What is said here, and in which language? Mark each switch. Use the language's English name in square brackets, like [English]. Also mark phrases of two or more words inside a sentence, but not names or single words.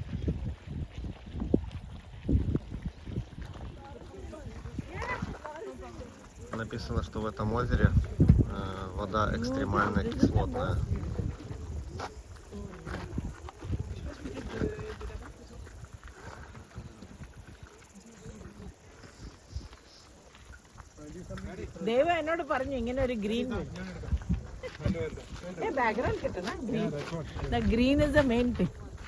[Russian] Написано, что в этом озере вода экстремально кислотная. [Malayalam] ദേവ എന്നോട് പറഞ്ഞു ഇങ്ങനെ ഒരു [English] green background [Malayalam] കിട്ടണം [English] green is the main thing